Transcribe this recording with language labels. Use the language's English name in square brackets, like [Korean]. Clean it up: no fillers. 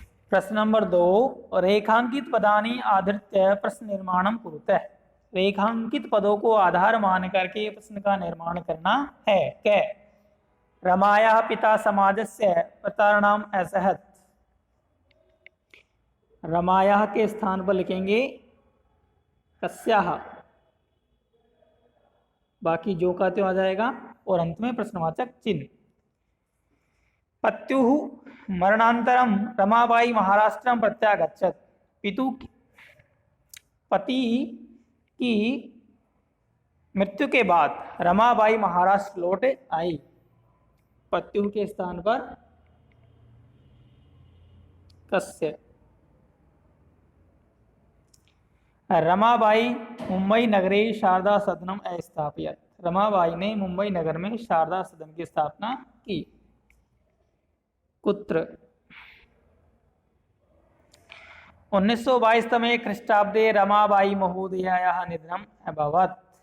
[Sanskrit] प्रश्न नंबर 2, रेखांकित पदानि आधृत्य प्रश्न निर्माणम कुरुतः। [Hindi] रेखांकित पदों को आधार मान करके प्रश्न का निर्माण करना है। [Sanskrit] कै, रमायाः पिता समाजस्य प्रतारणाम असहत्। [Hindi] रमायाः के स्थान पर लिखेंगे कस्याः, बाकी जो का त्यों आ जाएगा, और अंत में प्रश्नवाचक चिन्ह। [Sanskrit] पत्युः मरणांतरम रमाबाई महाराष्ट्रम प्रत्यागच्छत्। [Hindi] पति की मृत्यु के बाद रमाबाई महाराष्ट्र लौट आई। पत्यु के स्थान पर कस्य। [Sanskrit] रमाबाई मुंबई नगरे शारदा सदनम अस्थापयत्। [Hindi] रमाबाई ने मुंबई नगर में शारदा सदन की स्थापना की। [Sanskrit] कुत्र। 1922 तमे ख्रीष्टाब्दे रमाबाई महोदयायाः निधनम् अभवत्।